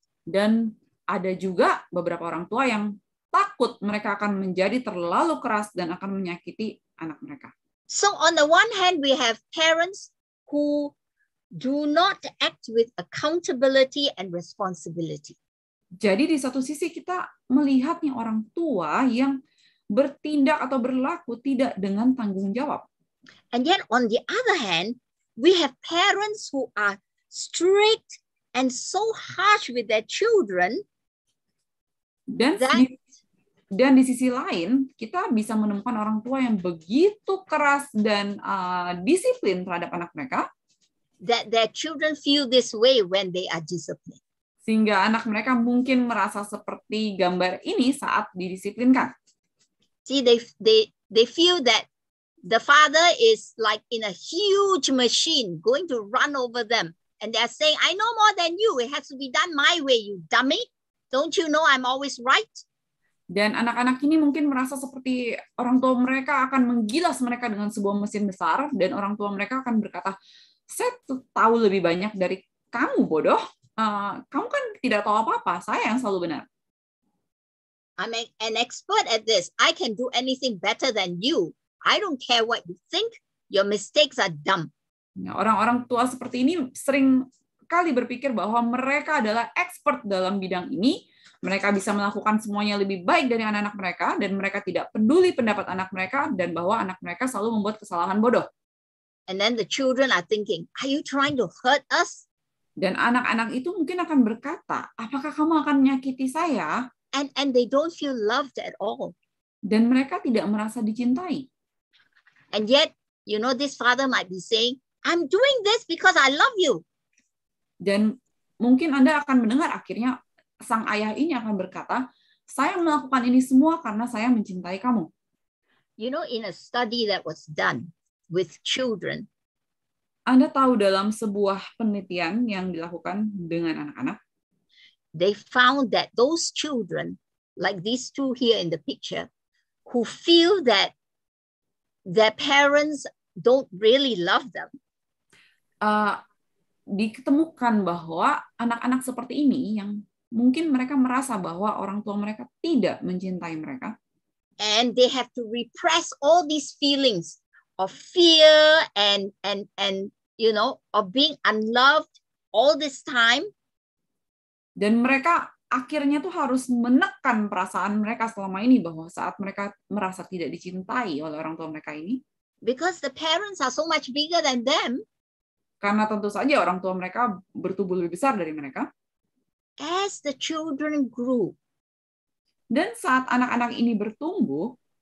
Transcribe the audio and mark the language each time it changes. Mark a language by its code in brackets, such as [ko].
[id] Dan ada juga beberapa orang tua yang takut mereka akan menjadi terlalu keras dan akan menyakiti anak mereka. [en] So on the one hand, we have parents who do not act with accountability and responsibility. [id] Jadi di satu sisi kita melihat nih orang tua yang bertindak atau berlaku tidak dengan tanggung jawab. [en] And yet on the other hand, we have parents who are strict and so harsh with their children. [id] Dan di sisi lain, kita bisa menemukan orang tua yang begitu keras dan disiplin terhadap anak mereka. [en] That their children feel this way when they are disciplined. [id] Sehingga anak mereka mungkin merasa seperti gambar ini saat didisiplinkan. [en] See, they feel that the father is like in a huge machine going to run over them. And they're saying, I know more than you. It has to be done my way, you dummy. Don't you know I'm always right? [id] Dan anak-anak ini mungkin merasa seperti orang tua mereka akan menggilas mereka dengan sebuah mesin besar, dan orang tua mereka akan berkata, saya tahu lebih banyak dari kamu, bodoh. Kamu kan tidak tahu apa-apa, saya yang selalu benar. [en] I'm an expert at this. I can do anything better than you. I don't care what you think. Your mistakes are dumb. [id] Nah, orang-orang tua seperti ini sering kali berpikir bahwa mereka adalah expert dalam bidang ini. Mereka bisa melakukan semuanya lebih baik dari anak-anak mereka, dan mereka tidak peduli pendapat anak mereka, dan bahwa anak mereka selalu membuat kesalahan bodoh. [en] And then the children are thinking, are you trying to hurt us? [id] Dan anak-anak itu mungkin akan berkata, apakah kamu akan menyakiti saya? [en] And they don't feel loved at all. [id] Dan mereka tidak merasa dicintai. [en] And yet, you know, this father might be saying, I'm doing this because I love you. [id] Dan mungkin Anda akan mendengar akhirnya sang ayah ini akan berkata, saya melakukan ini semua karena saya mencintai kamu. [en] You know, in a study that was done with children, [id] Anda tahu dalam sebuah penelitian yang dilakukan dengan anak-anak, [en] they found that those children, like these two here in the picture, who feel that their parents don't really love them, [id] diketemukan bahwa anak-anak seperti ini yang mungkin mereka merasa bahwa orang tua mereka tidak mencintai mereka, [en] and they have to repress all these feelings of fear and you know, of being unloved all this time. [id] Dan mereka akhirnya tuh harus menekan perasaan mereka selama ini bahwa saat mereka merasa tidak dicintai oleh orang tua mereka ini, [en] because the parents are so much bigger than them, [id] karena tentu saja orang tua mereka bertubuh lebih besar dari mereka. [en] as the children grew [id] Dan saat anak-anak ini bertumbuh